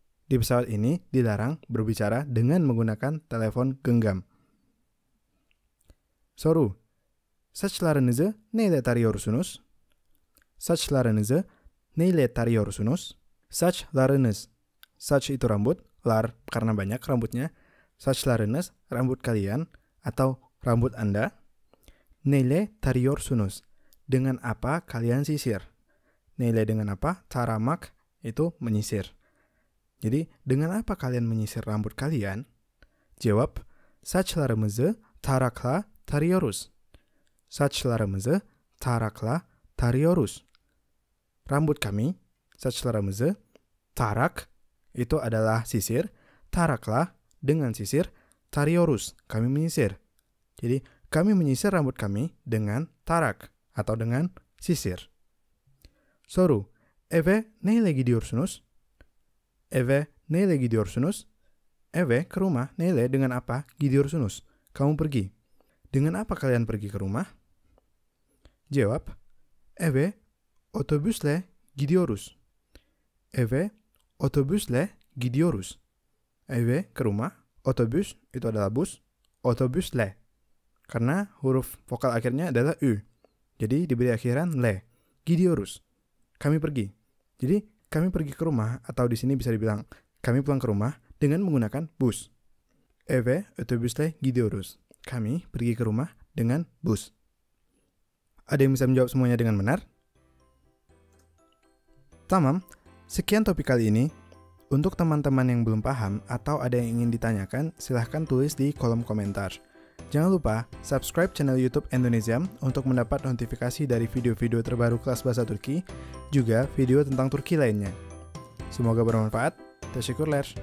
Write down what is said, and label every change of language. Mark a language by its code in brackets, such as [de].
[id] Di pesawat ini dilarang berbicara dengan menggunakan telepon genggam. [tr] Soru. Saçlarınızı neyle tarıyorsunuz? Saçlarınızı neyle tarıyorsunuz? Saçlarınız. [id] Saç itu rambut, lar karena banyak rambutnya. [tr] Saçlarınız, [id] rambut kalian atau rambut Anda. [tr] Neyle tarıyorsunuz? [id] Dengan apa kalian sisir? Neyle dengan apa? Taramak itu menyisir. Jadi, dengan apa kalian menyisir rambut kalian? Jawab, [tr] saçlarımızı tarakla tarıyoruz. Saçlarımızı tarakla tarıyoruz. [id] Rambut kami, [tr] saçlarımızı, [id] tarak, itu adalah sisir, [tr] tarakla, [id] dengan sisir, [tr] tarıyoruz, [id] kami menyisir. Jadi, kami menyisir rambut kami dengan tarak, atau dengan sisir. [tr] Soru, eve neyle gidiyorsunuz? Eve neyle gidiyorsunuz? Eve [id] ke rumah, [tr] neyle [id] dengan apa? [tr] Gidiyorsunuz, [id] kamu pergi. Dengan apa kalian pergi ke rumah? [tr] Jawab, eve otobüsle gidiyoruz. Eve otobüsle gidiyoruz. [id] Eve ke rumah, otobüs itu adalah bus, otobüsle. Karena huruf vokal akhirnya adalah U. Jadi diberi akhiran le. [tr] Gidiyoruz. [id] Kami pergi. Jadi kami pergi ke rumah, atau di sini bisa dibilang kami pulang ke rumah dengan menggunakan bus. [tr] Eve otobüsle gidiyoruz. [id] Kami pergi ke rumah dengan bus. Ada yang bisa menjawab semuanya dengan benar? [tr] Tamam, [id] sekian topik kali ini. Untuk teman-teman yang belum paham atau ada yang ingin ditanyakan, silahkan tulis di kolom komentar. Jangan lupa subscribe channel YouTube Indonesiam untuk mendapat notifikasi dari video-video terbaru kelas bahasa Turki, juga video tentang Turki lainnya. Semoga bermanfaat. [tr] Teşekkürler.